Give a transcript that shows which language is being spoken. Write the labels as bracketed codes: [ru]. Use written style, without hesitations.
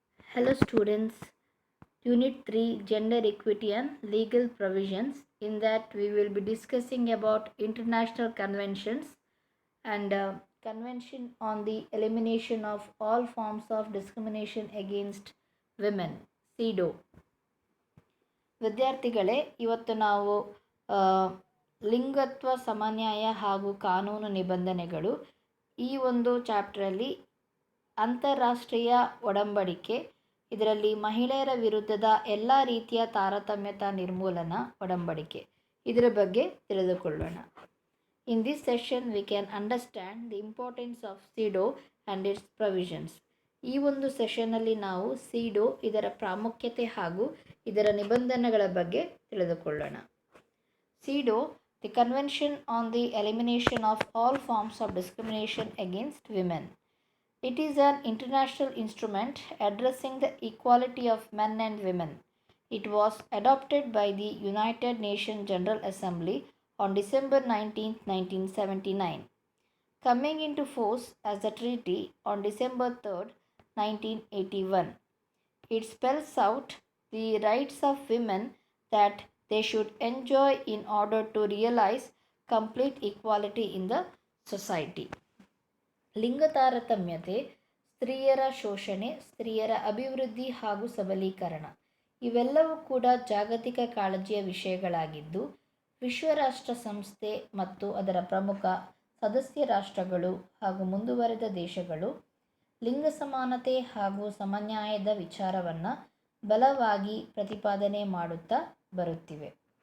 [en] Hello students, Unit 3 Gender Equity and Legal Provisions. In that we will be discussing about international conventions and Convention on the Elimination of All Forms of Discrimination Against Women, CEDAW. [kn] ವಿದ್ಯಾರ್ಥಿಗಳೇ, ಇವತ್ತು ನಾವು ಲಿಂಗತ್ವ ಸಮನ್ಯಾಯ ಹಾಗೂ ಕಾನೂನು ನಿಬಂಧನೆಗಳು ಈ ಒಂದು ಚಾಪ್ಟ್ರಲ್ಲಿ ಅಂತಾರಾಷ್ಟ್ರೀಯ ಒಡಂಬಡಿಕೆ, ಇದರಲ್ಲಿ ಮಹಿಳೆಯರ ವಿರುದ್ಧದ ಎಲ್ಲ ರೀತಿಯ ತಾರತಮ್ಯತಾ ನಿರ್ಮೂಲನ ಒಡಂಬಡಿಕೆ ಇದರ ಬಗ್ಗೆ ತಿಳಿದುಕೊಳ್ಳೋಣ. [en] In this session we can understand the importance of CEDAW and its provisions. [kn] ಈ ಒಂದು ಸೆಷನ್ನಲ್ಲಿ ನಾವು ಸಿಡೋ ಇದರ ಪ್ರಾಮುಖ್ಯತೆ ಹಾಗೂ ಇದರ ನಿಬಂಧನೆಗಳ ಬಗ್ಗೆ ತಿಳಿದುಕೊಳ್ಳೋಣ. [en] CEDAW, the convention on the elimination of all forms of discrimination against women. It is an international instrument addressing the equality of men and women. It was adopted by the United Nations General Assembly on December 19, 1979, coming into force as a treaty on December 3, 1981. It spells out the rights of women that they should enjoy in order to realize complete equality in the society. [kn] ಲಿಂಗ ತಾರತಮ್ಯತೆ, ಸ್ತ್ರೀಯರ ಶೋಷಣೆ, ಸ್ತ್ರೀಯರ ಅಭಿವೃದ್ಧಿ ಹಾಗೂ ಸಬಲೀಕರಣ ಇವೆಲ್ಲವೂ ಕೂಡ ಜಾಗತಿಕ ಕಾಳಜಿಯ ವಿಷಯಗಳಾಗಿದ್ದು, ವಿಶ್ವರಾಷ್ಟ್ರ ಸಂಸ್ಥೆ ಮತ್ತು ಅದರ ಪ್ರಮುಖ ಸದಸ್ಯ ರಾಷ್ಟ್ರಗಳು ಹಾಗೂ ಮುಂದುವರೆದ ದೇಶಗಳು ಲಿಂಗ ಸಮಾನತೆ ಹಾಗೂ ಸಮನ್ಯಾಯದ ವಿಚಾರವನ್ನು ಬಲವಾಗಿ ಪ್ರತಿಪಾದನೆ ಮಾಡುತ್ತಾ ಬರುತ್ತಿವೆ.